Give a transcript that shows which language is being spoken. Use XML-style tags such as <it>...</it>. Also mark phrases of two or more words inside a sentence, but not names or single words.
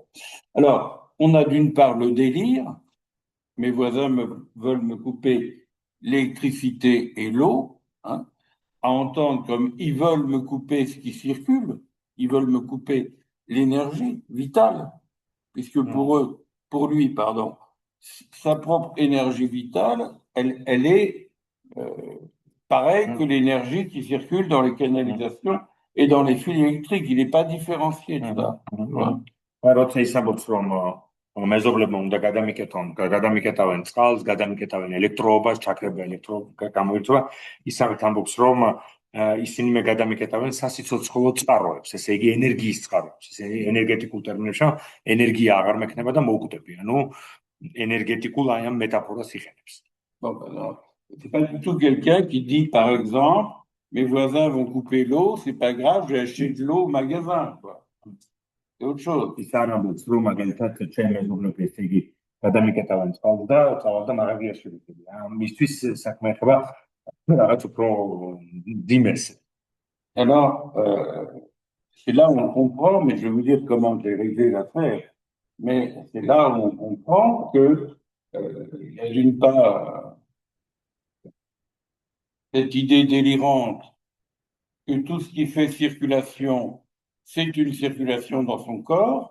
<fr>Alors, on a d'une part le délire. Mes voisins veulent me couper l'électricité et l'eau, hein, à entendre comme ils veulent me couper ce qui circule, ils veulent me couper l'énergie vitale, puisque pour lui, pardon, sa propre énergie vitale, elle est pareille que l'énergie qui circule dans les canalisations et dans les fils électriques. Il n'est pas différencié de ça.</fr> <ka>როცა ის ამბობს, რომ მეზობლებმა უნდა გადამიკეტავენ წყალს, გადამიკეტავენ ელექტროობას, ჩაქრება ელექტროგამოირთვა, ისავით ამბობს, რომ ისინი მე გადამიკეტავენ სასიცოცხლო წყაროებს, ესე იგი ენერგიის წყაროებს, ესე ენერგეტიკულ ტერმინებში ენერგია აღარ მექნება და მოვკვდები, ანუ ენერგეტიკულ აი ამ მეტაფორას იხენებს.</ka> <fr>C'est pas du tout quelqu'un qui dit, par exemple, mes voisins vont couper l'eau, c'est pas grave, j'ai acheté de l'eau au magasin, quoi. C'est autre chose.</fr> <ka>ის არ ამბობს, რომ მაგალითად ჩემ მეზობლებს ესე იგი გადამიკეტავენ წყალს და წავალ და მარაგია შეგვიძლია. ამისთვის საქმე ეხება რაღაც უფრო დიმეს.</ka> <fr>Alors, c'est là où on comprend, mais je vais vous dire comment j'ai réglé l'affaire, mais c'est là où on comprend que il y a d'une part cette idée délirante que tout ce qui fait circulation, c'est une circulation dans son corps.</fr>